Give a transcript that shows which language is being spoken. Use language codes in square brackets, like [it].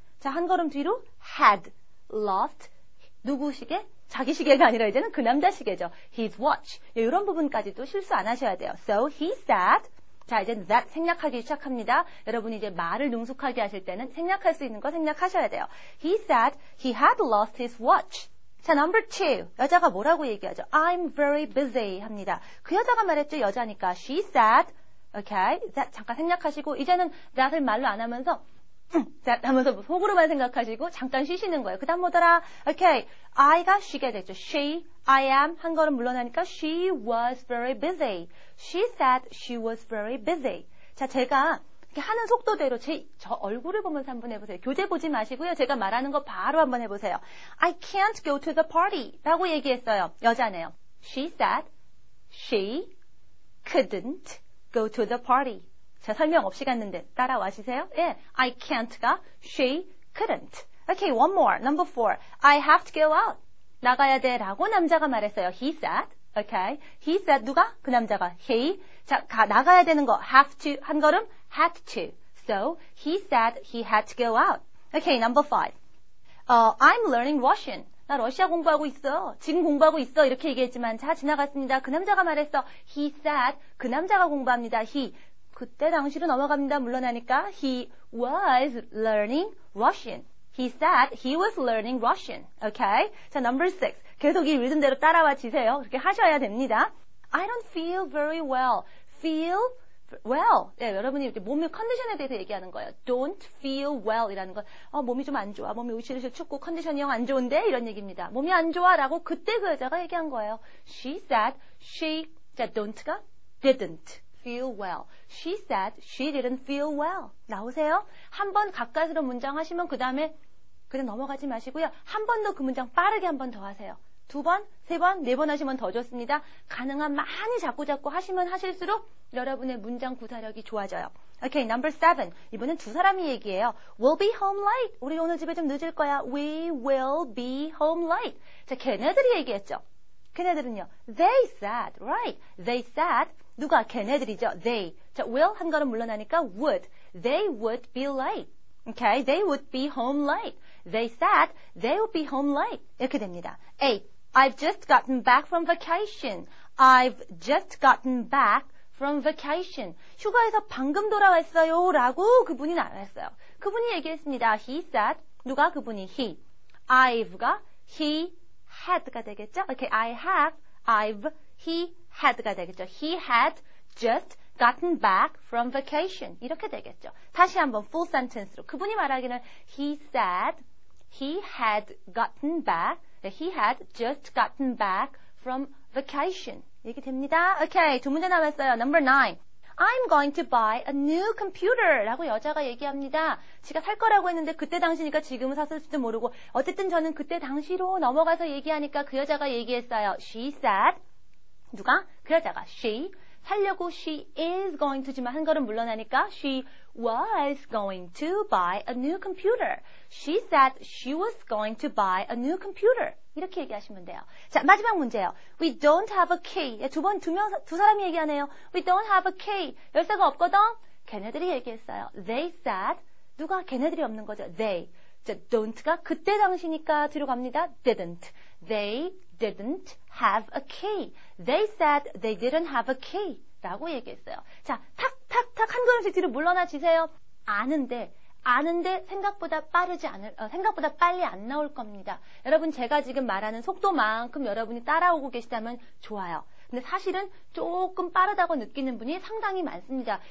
[ko] 자, 한 걸음 뒤로 [en] had lost. [ko] 누구 시계? 자기 시계가 아니라 이제는 그 남자 시계죠. [en] His watch. [ko] 이런 부분까지도 실수 안 하셔야 돼요. [en] So he said. [ko] 자, 이제 that 생략하기 시작합니다. 여러분이 이제 말을 능숙하게 하실 때는 생략할 수 있는 거 생략하셔야 돼요. [en] He said he had lost his watch. 자, number 2. [ko] 여자가 뭐라고 얘기하죠? [en] I'm very busy [ko] 합니다. 그 여자가 말했죠. 여자니까. [en] She said. Okay. [ko] that 잠깐 생략하시고 이제는 that을 말로 안 하면서 that 하면서 속으로만 생각하시고 잠깐 쉬시는 거예요. 그 다음 뭐더라? Okay. I가 she가 됐죠. [en] She, I am [ko] 한 걸음 물러나니까 [en] she was very busy. She said she was very busy. [ko] 자, 제가 이렇게 하는 속도대로 저 얼굴을 보면서 한번 해보세요. 교재 보지 마시고요. 제가 말하는 거 바로 한번 해보세요. [en] I can't go to the party [ko] 라고 얘기했어요. 여자네요. [en] She said she couldn't go to the party. [ko] 자, 설명 없이 갔는데 따라와시세요. [en] 예, I can't가 she couldn't. Okay, one more. Number 4. I have to go out. [ko] 나가야 돼 라고 남자가 말했어요. [en] He said. Okay. He said [ko] 누가? 그 남자가. [en] He. [ko] 자, 나가야 되는 거 have to 한 걸음 had to. [en] So he said he had to go out. Okay, number 5. I'm learning Russian. [ko] 나 러시아 공부하고 있어. 지금 공부하고 있어. 이렇게 얘기했지만 자, 지나갔습니다. 그 남자가 말했어. [en] He said [ko] 그 남자가 공부합니다. [en] He. [ko] 그때 당시로 넘어갑니다. 물러나니까 [en] he was learning Russian. He said he was learning Russian. Okay? 자, number 6. [ko] 계속 이 리듬대로 따라와 주세요. 그렇게 하셔야 됩니다. [en] I don't feel very well. Feel well. [ko] 네, 여러분이 이렇게 몸의 컨디션에 대해서 얘기하는 거예요. Don't feel well 이라는 건 몸이 좀 안 좋아. 몸이 으실으실 춥고 컨디션이 영 안 좋은데 이런 얘기입니다. 몸이 안 좋아 라고 그때 그 여자가 얘기한 거예요. [en] She said she 자, don't가 didn't feel well. She said she didn't feel well. [ko] 나오세요? 한 번 가까스로 문장 하시면 그 다음에 그냥 넘어가지 마시고요. 한 번 더 그 문장 빠르게 한 번 더 하세요. 2번, 3번, 4번 하시면 더 좋습니다. 가능한 많이 자꾸 하시면 하실수록 여러분의 문장 구사력이 좋아져요. [en] Okay, number 7. [ko] 이번엔 두 사람이 얘기해요. [en] We'll be home late. [ko] 우리 오늘 집에 좀 늦을 거야. [en] We will be home late. [ko] 자, 걔네들이 얘기했죠. 걔네들은요. [en] They said, right. They said. [ko] 누가? 걔네들이죠. [en] They. [ko] 자, will 한 걸음 물러나니까 would. [en] They would be late. Okay, they would be home late. They said they would be home late. [ko] 이렇게 됩니다. 8. [en] I've just gotten back from vacation. I've just gotten back from vacation. [ko] 휴가에서 방금 돌아왔어요. 라고 그분이 말했어요. 그분이 얘기했습니다. [en] He said. [ko] 누가? 그분이 he. I've가 he had가 되겠죠? [en] Okay, I have, I've, he had가 [ko] 되겠죠. [en] He had just gotten back from vacation. [ko] 이렇게 되겠죠. 다시 한번 full sentence로. 그분이 말하기는 [en] he said he had gotten back, he had just gotten back from vacation. [ko] 이렇게 됩니다. Okay, 두 문제 남았어요. [en] Number 9. I'm going to buy a new computer [ko] 라고 여자가 얘기합니다. 지가 살 거라고 했는데 그때 당시니까 지금은 샀을지도 모르고 어쨌든 저는 그때 당시로 넘어가서 얘기하니까 그 여자가 얘기했어요. [en] She said. [ko] 누가? 그 여자가. [en] She. 살려고 she is going to지만 [ko] 한 걸음 물러나니까 [en] she was going to buy a new computer. She said she was going to buy a new computer. [ko] 이렇게 얘기하시면 돼요. 자, 마지막 문제예요. [en] We don't have a key. [ko] 두 사람이 얘기하네요. [en] We don't have a key. [ko] 열쇠가 없거든? 걔네들이 얘기했어요. [en] They said. [ko] 누가? 걔네들이 없는 거죠. They. 자, don't가 그때 당시니까 뒤로 갑니다. [en] Didn't. They didn't have a key. They said they didn't have a key. [ko] 라고 얘기했어요. 자, 탁탁탁 한 걸음씩 뒤로 물러나 주세요. 아는데 생각보다 생각보다 빨리 안 나올 겁니다. 여러분, 제가 지금 말하는 속도만큼 여러분이 따라오고 계시다면 좋아요. 근데 사실은 조금 빠르다고 느끼는 분이 상당히 많습니다.